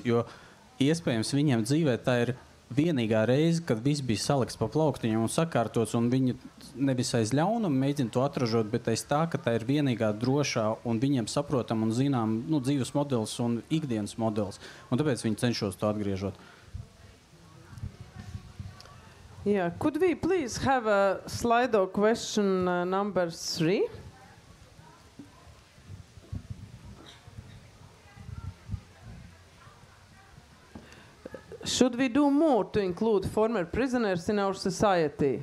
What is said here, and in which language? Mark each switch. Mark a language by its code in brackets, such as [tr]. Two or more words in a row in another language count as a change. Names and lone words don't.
[lv] Jo iespējams viņiem dzīvē tā ir vienīgā reize, kad viss bija salikts pa plauktiņiem un sakārtots, un viņi nevis aiz ļaunuma mēģina to atražot, bet aiz tā, ka tā ir vienīgā drošā un viņiem saprotam un zinām dzīves modelis un ikdienas modelis. Un tāpēc viņi cenšos to atgriežot. [en] Yeah, could we please have a Slido question number 3? Should we do more to include former prisoners in our society?